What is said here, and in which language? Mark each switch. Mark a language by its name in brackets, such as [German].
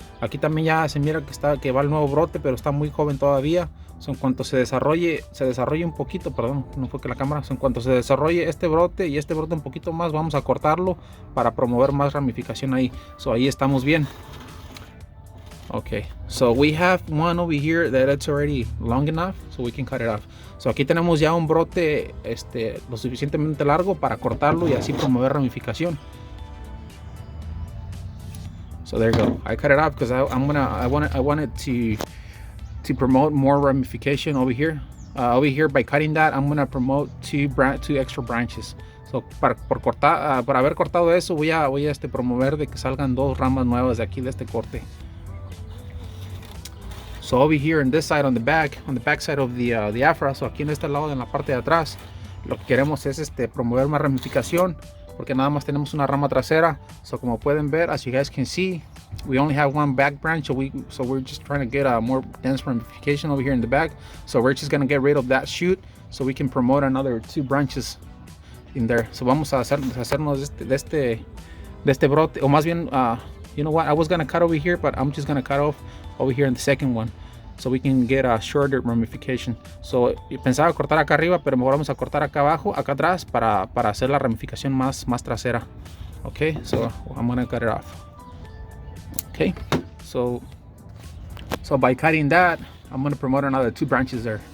[Spanish] Aquí también ya se mira que va el nuevo brote, pero está muy joven todavía. So, en cuanto se desarrolle un poquito, perdón, no fue que la cámara, so, en cuanto se desarrolle este brote y este brote un poquito más, vamos a cortarlo para promover más ramificación ahí. So ahí estamos bien. [English] Okay, so we have one over here that it's already long enough, so we can cut it off. [Spanish] So aquí tenemos ya un brote lo suficientemente largo para cortarlo y así promover ramificación. [English] So there you go. I cut it off because I wanted to promote more ramification over here. By cutting that, I'm gonna promote two extra branches. [Spanish] So para haber cortado eso, voy a promover de que salgan dos ramas nuevas de aquí de este corte. [English] So over here on this side, on the back side of the Afra, [Spanish] so aquí en este lado, en la parte de atrás, lo que queremos es promover más ramificación, porque nada más tenemos una rama trasera. [English] So [Spanish] como pueden ver, [English] as you guys can see, we only have one back branch, so we're just trying to get a more dense ramification over here in the back. So we're just gonna get rid of that shoot so we can promote another two branches in there. So [Spanish] vamos a hacernos de este brote, o más bien, [English] you know what, I was gonna cut over here, but I'm just gonna cut off over here in the second one, so we can get a shorter ramification. [Spanish] So pensaba cortar acá arriba, pero mejor vamos a cortar acá abajo, acá atrás, para hacer la ramificación más trasera. [English] Okay, so I'm gonna cut it off. Okay, so by cutting that, I'm gonna promote another two branches there.